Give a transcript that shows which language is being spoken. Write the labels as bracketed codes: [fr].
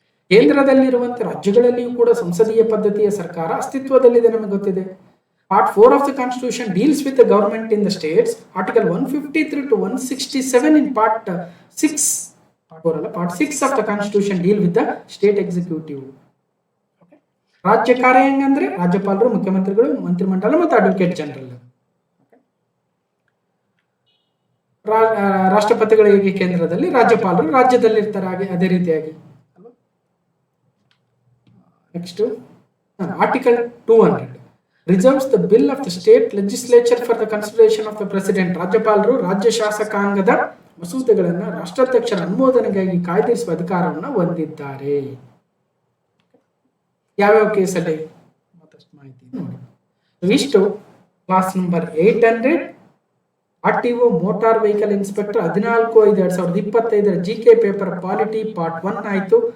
[kn] ಕೇಂದ್ರದಲ್ಲಿರುವಂತೆ ರಾಜ್ಯಗಳಲ್ಲಿಯೂ ಕೂಡ ಸಂಸದೀಯ ಪದ್ಧತಿಯ ಸರ್ಕಾರ ಅಸ್ತಿತ್ವದಲ್ಲಿದೆ, ನಮಗೆ ಗೊತ್ತಿದೆ. [en] Part 4 of the Constitution deals with the government in the states. Article 153 to 167 in Part 6 of the Constitution deal with the state executive. [kn] ರಾಜ್ಯ ಕಾರ್ಯಾಂಗ ಅಂದ್ರೆ ರಾಜ್ಯಪಾಲರು, ಮುಖ್ಯಮಂತ್ರಿಗಳು, ಮಂತ್ರಿಮಂಡಲ ಮತ್ತು ಅಡ್ವೊಕೇಟ್ ಜನರಲ್. ರಾಷ್ಟ್ರಪತಿಗಳಿಗೆ ಕೇಂದ್ರದಲ್ಲಿ, ರಾಜ್ಯಪಾಲರು ರಾಜ್ಯದಲ್ಲಿ ಇರ್ತಾರೆ. ಹಾಗೆ ಅದೇ ರೀತಿಯಾಗಿ [en] Next article 200 reserves the bill of the state legislature for the consideration of the president. [kn] ರಾಜ್ಯಪಾಲರು ರಾಜ್ಯ ಶಾಸಕಾಂಗದ ಮಸೂದೆಗಳನ್ನು ರಾಷ್ಟ್ರಾಧ್ಯಕ್ಷರ ಅನುಮೋದನೆಗಾಗಿ ಕಾಯ್ದಿರಿಸುವ ಅಧಿಕಾರವನ್ನು ಹೊಂದಿದ್ದಾರೆ. ಯಾವ್ಯಾವ ಕೇಸಲ್ಲಿ ಮತ್ತಷ್ಟು ಮಾಹಿತಿ ನೋಡಿ. ಇಷ್ಟು class number 800 RTO motor vehicle inspector 14/5/2025 GK paper polity part 1 ಆಯ್ತು.